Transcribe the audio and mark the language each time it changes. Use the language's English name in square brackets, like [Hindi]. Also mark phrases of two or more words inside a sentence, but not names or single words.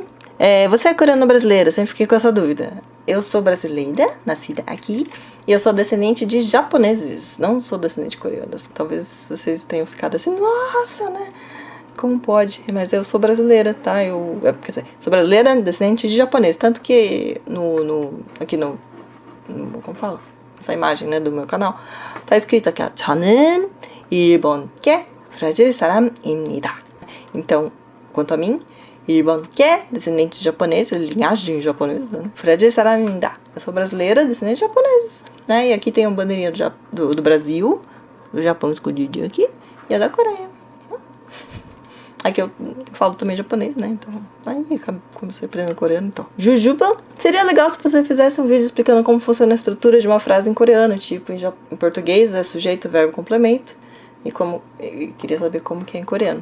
[Portuguese] Você é coreana brasileira? Sempre fiquei com essa dúvida. Eu sou brasileira, nascida aqui, e eu sou descendente de japoneses, não sou descendente de coreanos. Talvez vocês tenham ficado assim, nossa, né? Como pode? Mas eu sou brasileira, tá? Quer dizer, sou brasileira, descendente de japonês. Tanto que aqui no como fala? Essa imagem, né, do meu canal, tá escrito aqui, [Korean] 저는 일본계 브라질 사람입니다. [Portuguese] Então, quanto a mim, 일본계, descendente de japonês, linhagem japonesa, né? [Korean] 브라질 사람입니다. [Portuguese] Eu sou brasileira, descendente de japoneses, né? E aqui tem uma bandeirinha do Brasil, do Japão escondidinho aqui, e a da Coreia. Aqui eu falo também japonês, né? Então, aí comecei aprendendo coreano, então. Jujuba, seria legal se você fizesse um vídeo explicando como funciona a estrutura de uma frase em coreano, tipo, em português é sujeito, verbo, complemento, e eu queria saber como que é em coreano.